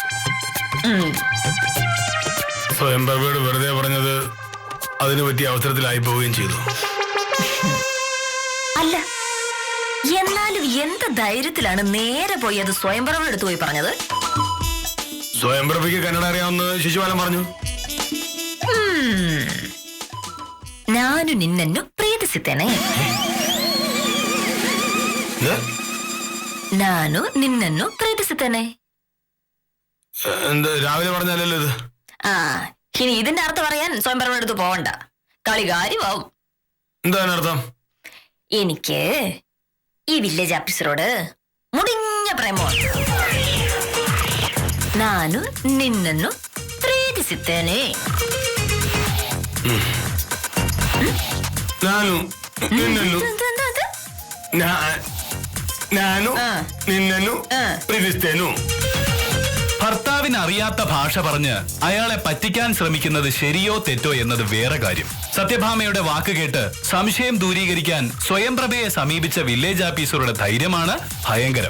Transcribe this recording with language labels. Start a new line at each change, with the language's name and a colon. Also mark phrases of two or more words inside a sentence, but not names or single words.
Malayalam: സ്വയംപ്രഭയോട് വെറുതെ പറഞ്ഞത് അതിന് പറ്റിയ അവസരത്തിലായി പോവുകയും ചെയ്തു. അല്ല, എന്നാലും എന്ത് ധൈര്യത്തിലാണ് നേരെ പോയി അത് സ്വയംപ്രഭയുടെ അടുത്ത് പോയി പറഞ്ഞത്? സ്വയംപ്രഭയ്ക്ക് കന്നഡ അറിയാവുന്ന ശിശുപാലൻ പറഞ്ഞു.
Kannada: ನಾನು ನಿನ್ನನ್ನು ಪ್ರೀತಿಸುತ್ತೇನೆ. ನಾನು ನಿನ್ನನ್ನು ಪ್ರೀತಿಸುತ್ತೇನೆ.
Malayalam: രാവിലെ പറഞ്ഞല്ലോ ഇത്. ഇനി ഇതിന്റെ അർത്ഥം പറയാൻ സ്വയംപ്രഭയുടെ അടുത്ത് പോവണ്ട. കളി കാര്യമാവും. എന്താണ് അർത്ഥം? എനിക്ക് ഈ
English: village officer-ರೋಡ್
Malayalam: മുടിഞ്ഞ പ്രേമമാണ്.
Kannada: ನಾನು ನಿನ್ನನ್ನು ಪ್ರೀತಿಸುತ್ತೇನೆ. ನಾನು ನಿನ್ನ ಪ್ರೀತಿಸ್ತೀನಿ.
Malayalam: ഭർത്താവിന് അറിയാത്ത ഭാഷ പറഞ്ഞ് അയാളെ പറ്റിക്കാൻ ശ്രമിക്കുന്നത് ശരിയോ തെറ്റോ എന്നത് വേറെ കാര്യം. സത്യഭാമയുടെ വാക്ക് കേട്ട് സംശയം ദൂരീകരിക്കാൻ സ്വയംപ്രഭയെ സമീപിച്ച
English: village officer-ರುಡೆ
Malayalam: ധൈര്യമാണ് ഭയങ്കരം.